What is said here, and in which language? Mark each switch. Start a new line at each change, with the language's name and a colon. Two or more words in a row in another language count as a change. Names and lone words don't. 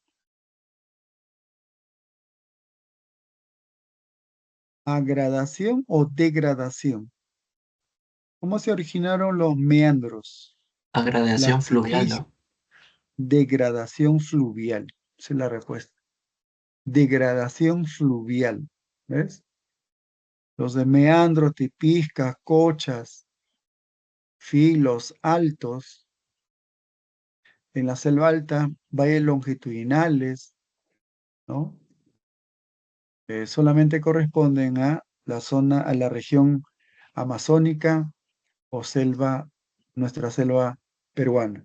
Spanish: Agradación o degradación. ¿Cómo se originaron los meandros? La Agradación fluvial, crisis, ¿no? degradación fluvial. Esa es la respuesta. Degradación fluvial. ¿Ves? Los de meandros, tipiscas, cochas, filos altos, en la selva alta, valles longitudinales, ¿no? Solamente corresponden a la zona, a la región amazónica o selva, nuestra selva peruana.